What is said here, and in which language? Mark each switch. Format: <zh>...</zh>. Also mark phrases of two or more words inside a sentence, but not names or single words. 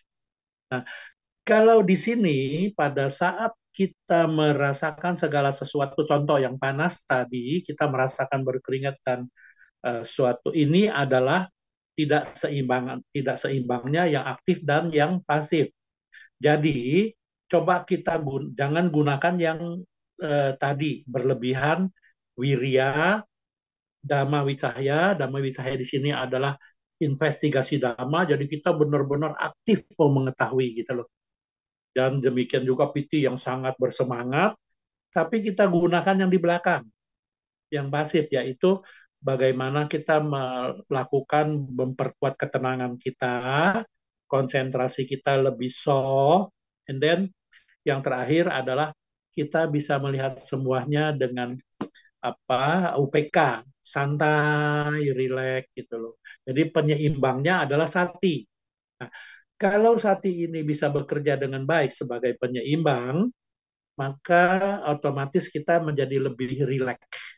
<id>Nah, kalau di sini pada saat kita merasakan segala sesuatu, contoh yang panas tadi, kita merasakan berkeringat dan suatu ini adalah tidak seimbangnya yang aktif dan yang pasif. Jadi coba kita jangan gunakan yang tadi berlebihan, wirya,</id> <pi>dhamma wicahya. Dhamma wicahya</pi> <id>di sini adalah investigasi dhamma, jadi kita benar-benar aktif mau mengetahui gitu loh. Dan demikian juga piti yang sangat bersemangat, tapi kita gunakan yang di belakang, yang pasif, yaitu bagaimana kita melakukan memperkuat ketenangan kita, konsentrasi kita lebih soft,</id> <en>and then</en> <id>yang terakhir adalah kita bisa melihat semuanya dengan UPK, santai, rileks gitu loh. Jadi penyeimbangnya adalah sati. Nah, kalau sati ini bisa bekerja dengan baik sebagai penyeimbang, maka otomatis kita menjadi lebih rileks.</id>